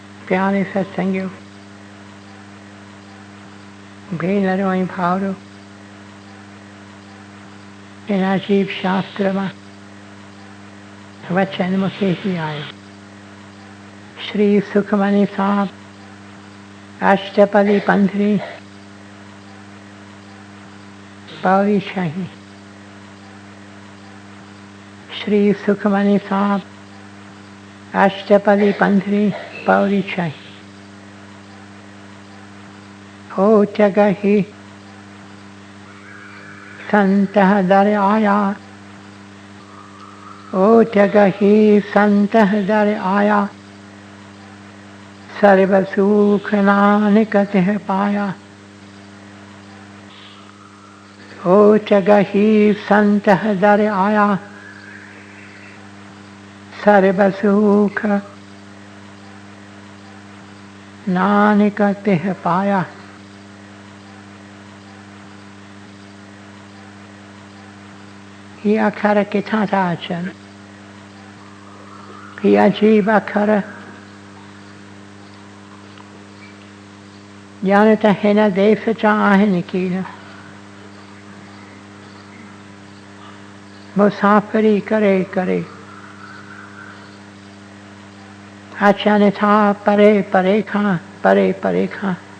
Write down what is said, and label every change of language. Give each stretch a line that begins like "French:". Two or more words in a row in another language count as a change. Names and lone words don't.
Hindi: प्यारे सत्संगियों,
Sindhi: भेनरो ऐं भाउरो, इन अजीब शास्त्र मां वचन मूंखे ही आयो। श्री सुखमनी साहब अष्टपदी पंद्रहीं पौड़ी 6। श्री सुखमनी साहब अष्टपदी 15 पौड़ी 6।
Punjabi: ਹੋ ਜਗਹਿ ਸੰਤਹ ਦਰ ਆਇਆ, ਓ ਜਗਹਿ ਸੰਤਹ ਦਰ ਆਇਆ, ਸਰਬ ਸੁਖ ਨਾਨਕ ਤਿਹ ਪਾਇਆ। ਓ ਜਗਹਿ ਸੰਤਹ ਦਰ ਆਇਆ, ਸਰਬ ਸੁਖ ਨਾਨਕ ਤਿਹ ਪਾਇਆ।
Sindhi: ये अखर किथां था अचनि? ये अजीब अखर ॼाण त हिन देश जा आहिनि की न। मुसाफ़िरी करे करे अचनि था परे परे खां, परे परे खां।